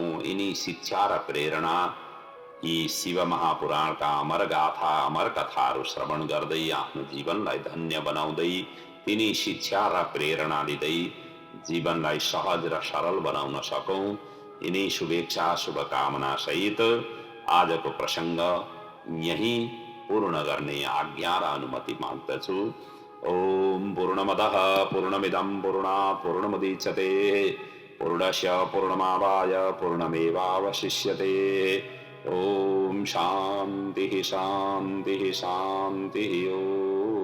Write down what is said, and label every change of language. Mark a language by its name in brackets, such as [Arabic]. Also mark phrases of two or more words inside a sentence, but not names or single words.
[Nepali] यिनी शिक्षा र प्रेरणा यी शिव महापुराणका अमर गाथा अमर कथाहरू श्रवण गर्दै आफ्नो जीवनलाई धन्य बनाउँदै तिनी शिक्षा र प्रेरणा दिँदै जीवनलाई सहज र सरल बनाउन सकौं। यिनी शुभेच्छा शुभकामना सहित आजको प्रसंग यहीं पूर्ण गर्ने आज्ञा र अनुमति माग्दछु। [Sanskrit] ओम पूर्णमदः पूर्णमिदं पूर्णात् पूर्णमुदच्यते पूर्णस्य पूर्णमादाय पूर्णमेवावशिष्यते। ओम शांति शांति शांति। ओम।